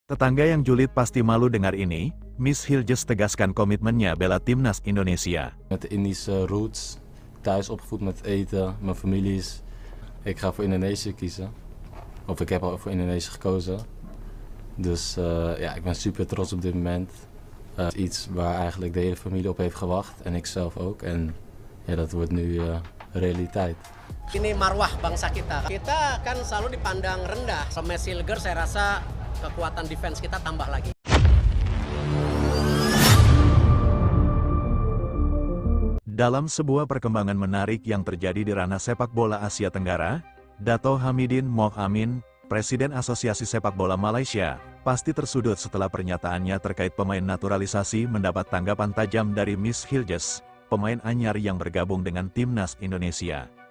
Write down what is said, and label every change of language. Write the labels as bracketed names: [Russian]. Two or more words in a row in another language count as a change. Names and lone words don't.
[Indonesian] Tetangga yang julid pasti malu dengar ini, Miss Hilges tegaskan komitmennya bela timnas Indonesia. [Dutch] Met de Indische roots, thuis opgevoed met eten, mijn familie is... Ik ga voor Indonesië kiezen. Of ik heb al voor Indonesië gekozen. Dus ja, ik ben super trots op dit moment. Iets waar eigenlijk de hele familie op heeft gewacht en ik zelf ook. En ja, dat wordt nu realiteit. [Indonesian] Ini marwah bangsa kita. Kita kan selalu dipandang rendah. Sama Miss Hilger saya rasa kekuatan defense kita tambah lagi. Dalam sebuah perkembangan menarik yang terjadi di ranah sepak bola Asia Tenggara, Dato Hamidin Moh Amin, Presiden Asosiasi Sepak Bola Malaysia, pasti tersudut setelah pernyataannya terkait pemain naturalisasi mendapat tanggapan tajam dari Miss Hilges, pemain anyar yang bergabung dengan timnas Indonesia.